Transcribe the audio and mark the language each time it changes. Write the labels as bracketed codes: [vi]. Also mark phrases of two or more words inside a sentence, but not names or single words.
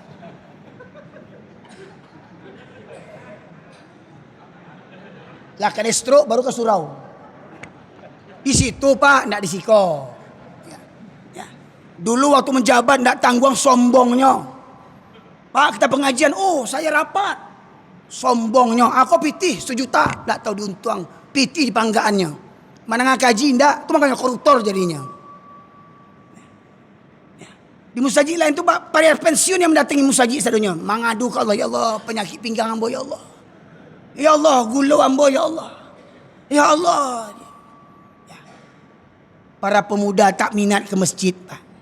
[id] Lah kena stroke baru ke surau. [min] Di situ Pak, ndak di siko. [id] Ya. Dulu waktu menjabat ndak tanggung sombongnya. Pak kita pengajian, oh saya rapat. [min] Sombongnya, aku pitih 1 juta, ndak tahu diuntung. Pitih di panggaannya. Mana ngaji ndak, [id] itu makanya koruptor jadinya. Ya. Di mustajid lain tu Pak, para pensiun yang [min] mendatangi mustajid sadunya, [id] mengadu ke Allah, ya Allah, [min] penyakit pinggang ambo [id] ya Allah. [min] Ya Allah, gula ambo ya Allah. [id] Ya Allah. Ya. Para pemuda tak minat ke masjid, Pak.